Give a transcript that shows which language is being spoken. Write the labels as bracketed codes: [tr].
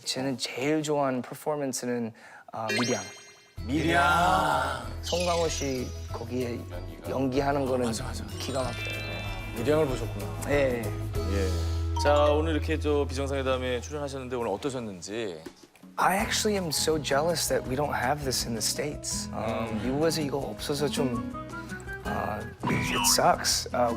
[ko] 저는 제일 좋아하는 퍼포먼스는 미량. 송강호 씨 거기에 연기하는 거는 기가 막혀요. 미량을 보셨구나. 예. 자 오늘 이렇게 저 비정상회담에 출연하셨는데 오늘 어떠셨는지? [en] I actually am so jealous that we don't have this in the States. [ko] 미국에서 이거 없어서 좀 [en] it sucks.